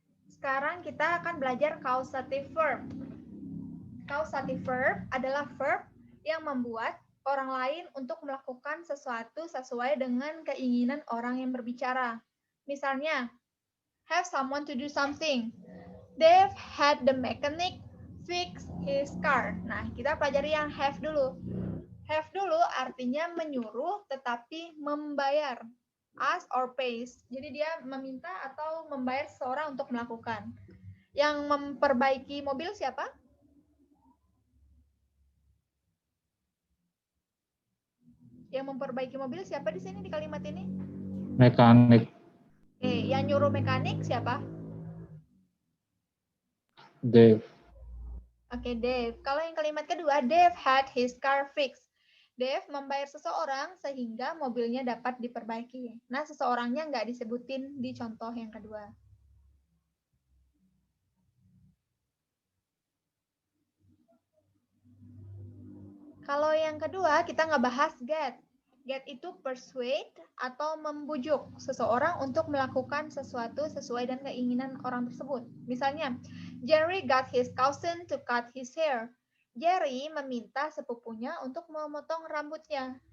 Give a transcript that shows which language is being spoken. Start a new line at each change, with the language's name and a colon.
Indonesian: Sekarang kita akan belajar causative verb. Causative verb adalah verb yang membuat orang lain untuk melakukan sesuatu sesuai dengan keinginan orang yang berbicara. Misalnya,
English: have someone to do something. Dave had the mechanic fix his car.
Indonesian: Nah, kita pelajari yang have dulu. Have dulu artinya menyuruh tetapi membayar.
English: Ask or pays.
Indonesian: Jadi dia meminta atau membayar seseorang untuk melakukan. Yang memperbaiki mobil siapa? Yang memperbaiki mobil siapa di sini di kalimat ini? Mekanik. Oke, yang nyuruh mekanik siapa? Dave. Oke, Dave. Kalau yang kalimat kedua,
English: Dave had his car fixed.
Indonesian: Dave membayar seseorang sehingga mobilnya dapat diperbaiki. Nah, seseorangnya nggak disebutin di contoh yang kedua. Kalau yang kedua, kita nggak bahas get. Get itu persuade atau membujuk seseorang untuk melakukan sesuatu sesuai dengan keinginan orang tersebut. Misalnya,
English: Jerry got his cousin to cut his hair.
Indonesian: Jerry meminta sepupunya untuk memotong rambutnya.